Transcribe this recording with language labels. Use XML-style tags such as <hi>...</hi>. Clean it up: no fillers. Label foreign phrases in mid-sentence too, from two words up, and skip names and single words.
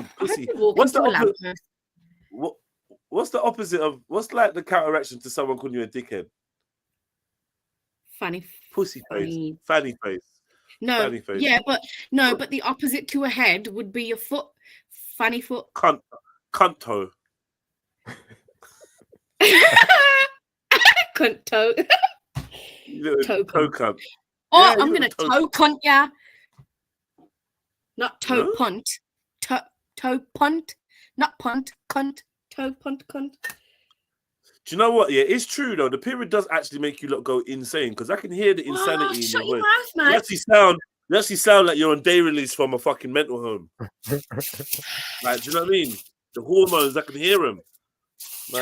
<en>What's the opposite of what's like the counteraction to someone calling you a dickhead? Funny. Pussy face. Fanny face. No, yeah, but the opposite to a head would be your foot. Funny foot. Cunt toe. Cunt toe. Toe cunt. Oh, yeah, I'm gonna toe cunt ya. Not toe punt. Toe punt. Not punt. Cunt. Toe punt cunt. Do you know what? Yeah, it's true though. The period does actually make you lot go insane because I can hear the insanity in your voice. Mouth, man. You actually sound like you're on day release from a fucking mental home. Like, do you know what I mean? The hormones, I can hear them. Man,</en>